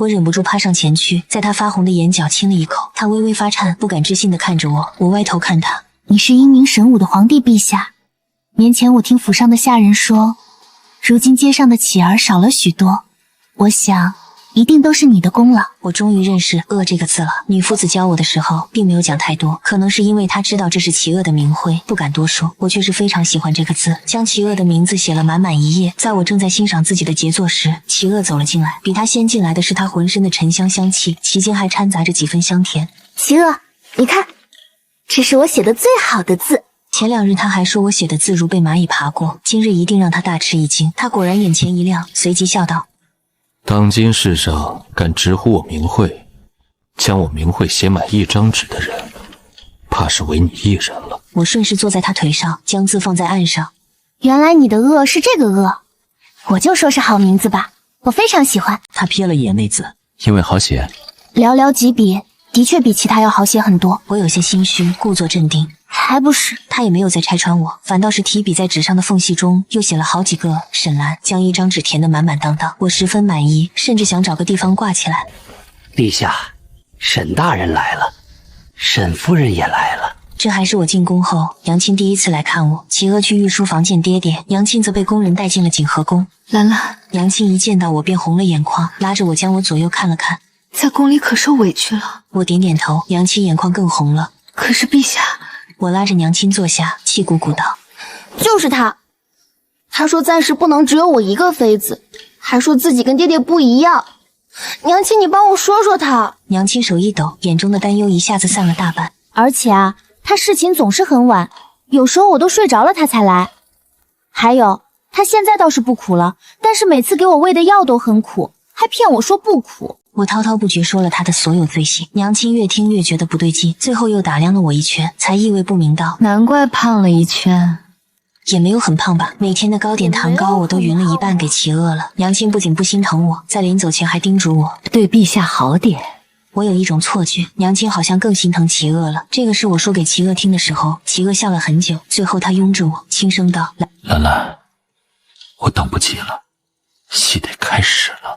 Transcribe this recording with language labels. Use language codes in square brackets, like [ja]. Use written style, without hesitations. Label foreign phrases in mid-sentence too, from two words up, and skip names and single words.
[zh] 我忍不住趴上前去，在他發紅的眼角親了一口。他微微發顫，不敢置信地看着我。我歪頭看他，你是英明神武的皇帝陛下。年前我聽府上的下人說，如今街上的乞兒少了許多，我想一定都是你的功勞。我終於認識惡這個字了。女夫子教我的時候並沒有講太多，可能是因為她知道這是齊惡的名諱，不敢多說。我卻是非常喜歡這個字，將齊惡的名字寫了滿滿一頁。在我正在欣賞自己的傑作時，齊惡走了進來。比他先進來的是他渾身的沉香香氣，其間還摻雜着幾分香甜。齊惡，你看，這是我寫的最好的字。前2日他還說我寫的字如被螞蟻爬過，今日一定讓他大吃一驚。他果然眼前一亮，隨即笑道，當今世上敢直呼我名諱，將我名諱寫滿1張紙的人，怕是唯你一人了。我順勢坐在他腿上，將字放在案上。原來你的惡是這個惡，我就說是好名字吧，我非常喜歡。他瞥了一眼那字，因為好寫，寥寥幾筆，的確比其他要好寫很多。我有些心虛，故作鎮定。還不是，他也沒有再拆穿我，反倒是提筆在紙上的縫隙中又寫了好幾個沈蘭，將1張紙填得滿滿當當。我十分滿意，甚至想找個地方掛起來。陛下，沈大人來了，沈夫人也來了。這還是我進宮後，楊欽第一次來看我。齊惡去御書房見爹爹，楊欽則被宮人帶進了景和宮。蘭蘭，楊欽一見到我便紅了眼眶，拉着我將我左右看了看。在宮裡可受委屈了。我點點頭，楊欽眼眶更紅了。可是陛下，我拉着娘親坐下，氣鼓鼓道：“ 就是他，他說暫時不能只有我一個妃子，還說自己跟爹爹不一樣。娘親，你幫我說說他。” 娘親手一抖，眼中的擔憂一下子散了大半。而且啊，他侍寢總是很晚，有時候我都睡着了他才來。還有，他現在倒是不苦了，但是每次給我餵的藥都很苦，還騙我說不苦。我滔滔不絕說了他的所有罪行，娘親越聽越覺得不對勁，最後又打量了我一圈，才意味不明道：“ 難怪胖了一圈。” 也沒有很胖吧，每天的糕點糖糕我都勻了一半給齊惡了。娘親不僅不心疼我，在臨走前還叮囑我對陛下好點。我有一種錯覺，娘親好像更心疼齊惡了。這個是我說給齊惡聽的時候，齊惡笑了很久，最後他擁着我，輕聲道：“ 蘭蘭，我等不及了，戲得開始了。”